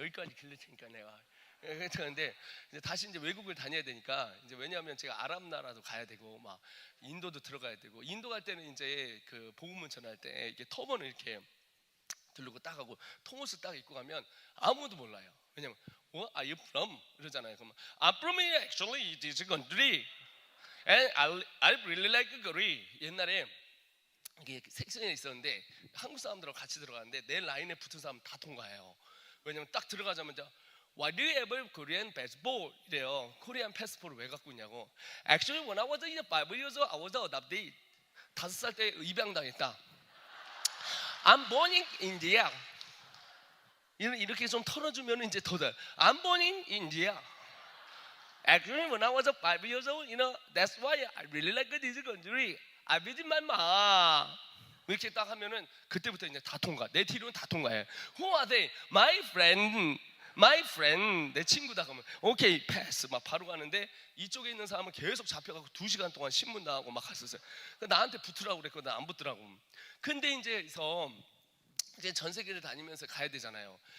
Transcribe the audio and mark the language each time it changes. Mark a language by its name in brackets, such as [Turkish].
[Korean] 여기까지 길릴 테니까 내가. 그런데 이제 다시 이제 외국을 다녀야 되니까, 이제 왜냐하면 제가 아랍 나라도 가야 되고 막 인도도 들어가야 되고, 인도 갈 때는 이제 그 복음을 전할 때 이게 터번을 이렇게 들고 딱 하고 통옷을 딱 입고 가면 아무도 몰라요. [English] 왜냐면 What are you from? [Korean] 이러잖아요. [English] 그러면 I'm from actually this country and I really like Korea. [Korean] 옛날에 이게 섹션에 있었는데 한국 사람들하고 같이 들어가는데 내 라인에 붙은 사람 다 통과해요. 왜냐면 딱 들어가자마자 [English] Why do you have Korean passport? [Korean] 이래요. 코리안 패스포를 왜 갖고 있냐고. [English] Actually when I was 5 years old, I was adopted. [Korean] 5살 때 입양당했다. [English] I'm born in India. [Korean] 이렇게 좀 털어주면 이제 더 돼. [English] I'm born in India. Actually, when I was 5 years old, that's why I really like this country. I visit my mom. [Korean] 이렇게 딱 하면은 그때부터 이제 다 통과. 내 뒤로는 다 통과해. [English] Who are they? My friend. My friend. [Korean] 내 친구다. 그러면 오케이, 패스. 막 바로 가는데 이쪽에 있는 사람은 계속 잡혀가고 2시간 동안 신문 나가고 막 갔었어요. 나한테 붙으라고 그랬거든. 안 붙더라고. 근데 이제 전 세계를 다니면서 가야 되잖아요.